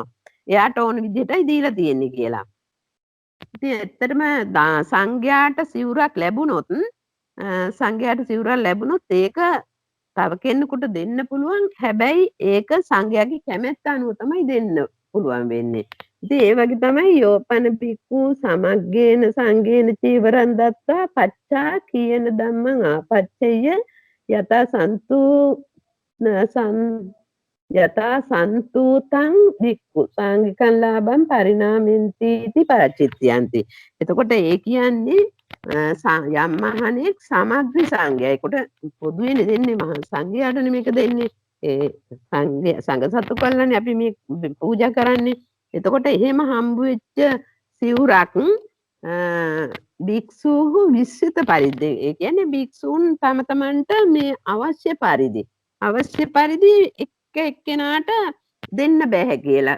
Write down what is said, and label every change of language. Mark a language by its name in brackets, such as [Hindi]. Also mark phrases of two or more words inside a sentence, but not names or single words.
[Sinhala] එයාට ඕන විදිහටයි දීලා තියෙන්නේ කියලා. ඉතින් ඇත්තටම සංඝයාට සිවුරක් ලැබුණොත් ඒක තව කෙනෙකුට දෙන්න පුළුවන්. හැබැයි ඒක සංඝයාගේ කැමැත්ත අනුව තමයි දෙන්න පුළුවන් වෙන්නේ. ඉතින් ඒ වගේ තමයි [Pali] යෝපන බික්කු සමග්ගේන සංඝේන චීවරන් දත්තා පච්චා කියන ධම්මං ආපච්චය යතා සන්තුතං බික්කු සංඝිකං ලාභං පරිණාමෙන්ති इति පරචිත්‍යන්ති. [Sinhala] එතකොට ඒ කියන්නේ යම් මහණෙක් සමග්‍රි සංඝයාට පොදුවේ දෙන්නේ මහා සංඝයාට මේක දෙන්නේ ඒ සංඝ සතු කල්ලානේ අපි මේ පූජා කරන්නේ. එතකොට එහෙම හම්බු වෙච්ච සිවුරක් භික්ෂූහු විශ්සිත පරිදි ඒ කියන්නේ භික්ෂූන් තම තමන්ට මේ අවශ්‍ය පරිදි එක්කෙනාට දෙන්න බෑ කියලා.